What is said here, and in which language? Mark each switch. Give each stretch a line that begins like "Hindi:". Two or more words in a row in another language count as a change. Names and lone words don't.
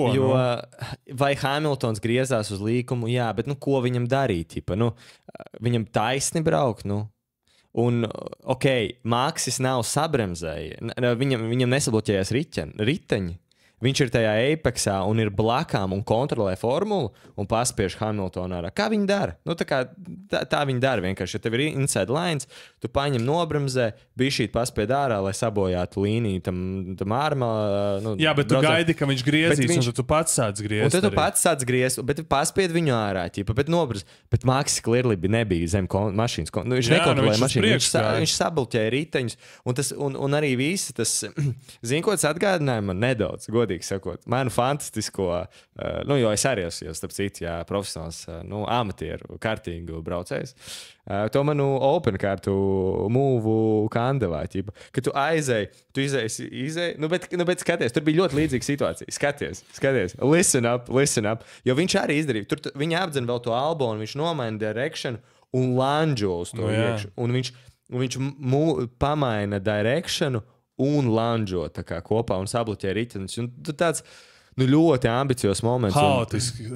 Latvian: Jo, vai Hamiltons griezās uz līkumu, jā, bet ko viņam darīt, viņam taisni braukt, Un, Maksis nav sabremzēja, viņam nesabloķējās riteņi. Viņš ir tajā apexā un ir blakām un kontrolē formulu un paspiež Hamiltonu ārā. Kā viņi dara? Tā viņi dara vienkārši. Ja tev ir
English: inside lines,
Latvian: tu paņem nobremzē, bišķīt paspied ārā, lai sabojātu līniju tam ārmā. Jā, bet tu gaidi, ka viņš griezīs, un tu pats sāc griezt. Un tad tu pats sāc griezt, bet paspied viņu ārā, bet nobremz. Bet Maksis clearly nebija zem mašīnas. Viņš nekontrolēja mašīnu, viņš sabloķēja riteņus. Un arī visi tas, zini, ko tas atgādināja man nedaudz, sakot, manu fantastisko, jo es arī esmu, starp citu, profesionāls, amatieru, kārtīgu braucējs, to manu open kārtu mūvu kandavā, ka tu izēji, bet skaties, tur bija ļoti līdzīga situācija, skaties,
English: listen up,
Latvian: jo viņš arī izdarīja, viņa apdzina vēl to albonu, viņš nomaina direction un lanžo uz to iekšu, un viņš pamaina directionu un lanžo tā kā kopā un sabloķē ritenis. Un tāds ļoti ambiciozs moments. Haotiski.